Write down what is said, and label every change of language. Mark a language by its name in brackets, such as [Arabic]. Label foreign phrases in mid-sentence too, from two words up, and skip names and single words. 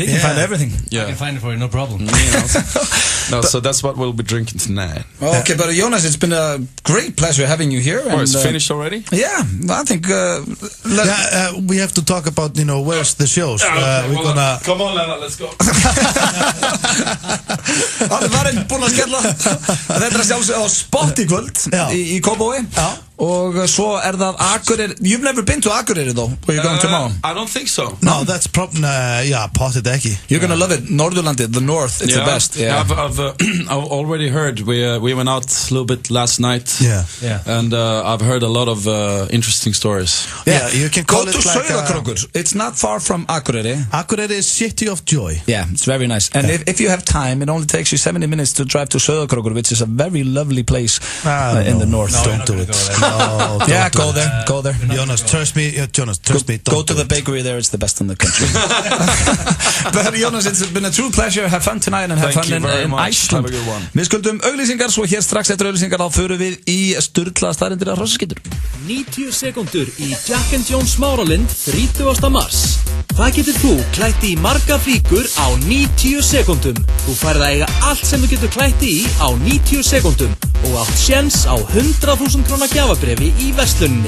[English] He can find everything. Yeah, I can find it for you, no problem. So that's what we'll be drinking tonight. Okay, but Jonas, it's been a great pleasure having you here. Oh, it's finished already? Yeah, I think. We have to talk about where's the shows. We're gonna come on, Lena, let's go. [Icelandic] Hann er varinn búinn að skella. Þetta að sjálfsögðu á Spot í kvöld í Kópavogi. Og svo það Akureyri. [English] You've never been to Akureyri though, where you're going tomorrow? I don't think so. No, that's probably, [Icelandic] potted ekki. [English] You're gonna love it. [Icelandic] Norðurlandi, [English] the north, it's the best. I've already heard. We went out a little bit last night. And I've heard a lot of interesting stories. Yeah, you can call Go it to like Sauðárkrókur. It's not far from Akureyri. Akureyri is city of joy. Yeah, it's very nice. And if you have time, it only takes you 70 minutes to drive to Sauðárkrókur, which is a very lovely place in the north. Don't do it. Yeah, go there. Jonas, trust me. Go to the bakery there, it's the best in the country. But Jonas, it's been a true pleasure. Have fun tonight and have fun in Iceland. Have a good one. [Icelandic] Við skuldum auglýsingar, svo hér strax eftir auglýsingar þá förum við í sturlaða staðreyndir af hrossaskítur. 90 sekúndur í Jack and Jones Smáralind 30. mars. Hvað getur þú klætt í marga flíkur á 90 sekúndum? Þú færð að eiga allt sem þú getur klætt í á 90 sekúndum og átt séns á 100.000 króna gjafabréfi í versluninni.